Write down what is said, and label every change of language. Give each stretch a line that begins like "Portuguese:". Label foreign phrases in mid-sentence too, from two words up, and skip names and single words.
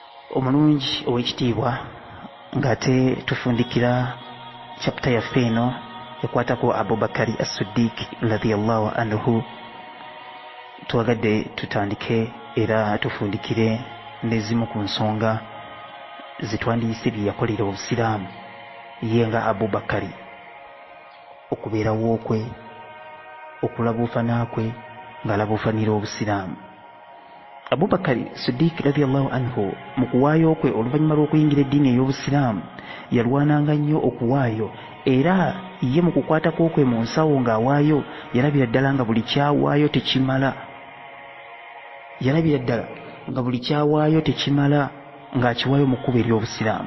Ganda: omulungi ow'ekitiibwa ng'ate tufundikira chapter yaffe eno ekwatako Abubakari as-Siddiq
Arabic: رضي الله عنه.
Ganda: Twagadde tutandike era tufundikire n'ezimu ku nsonga zitwandiise bye yakolera obusiraamu ye nga Abubakari, okubeerawo kwe, okulabuufana kwe ng'alabuufanira obusiraamu. Abubakari Siddiq
Arabic: رضي الله عنه
Ganda: mu kuwaayo kwe oluvannyuma lw'okuyingira eddiini ey'obusiraamu yalwananga nnyo okuwaayo, era ye mu kukwatako kwe mu nsawo ng'awaayo yalabira ddala nga buli kyawaayo tekimala, yalabira ddala nga buli kyawaayo tekimala ng'akiwaayo mu kkubo ery'obusiraamu.